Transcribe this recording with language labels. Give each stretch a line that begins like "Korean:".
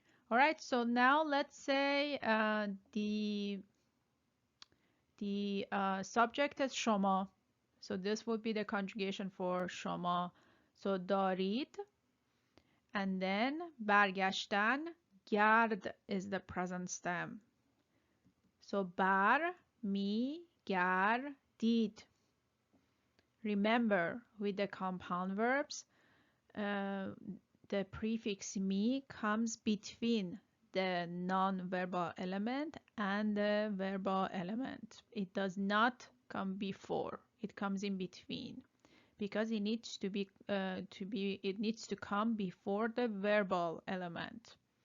English: All right, so now let's say the subject is شما. So this would be the conjugation for شما. So دارید, and then برگشتن, گرد is the present stem.
Persian: So بر می گردید.
English: Remember, with the compound verbs, the prefix mi comes between the non-verbal element and the verbal element. It does not come before. It comes in between because it needs to come before the verbal element.